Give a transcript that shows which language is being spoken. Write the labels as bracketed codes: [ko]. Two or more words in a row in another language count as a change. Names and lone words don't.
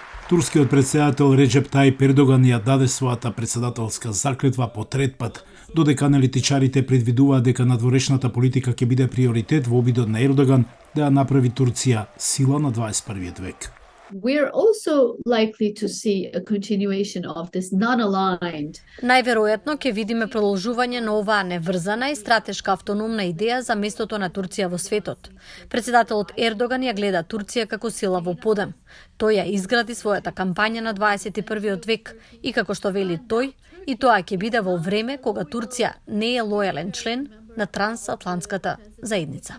[mk] Турскиот претседател Реджеп Тајип Ердоган ја даде својата претседателска заклетва по трет пат, додека аналитичарите предвидуваат дека надворешната политика ќе биде приоритет во обидот на Ердоган да ја направи Турција сила на 21 век. [en] We're also likely to see a continuation of this non-aligned. [mk] Најверојатно ќе видиме продолжување на оваа неврзана и стратешка автономна идеја за местото на Турција во светот. Претседателот Ердоган ја гледа Турција како сила во подем. Тој ја изгради својата кампања на 21 век и како што вели тој, и тоа ќе биде во време кога Турција не е лојален член на трансатлантската заедница.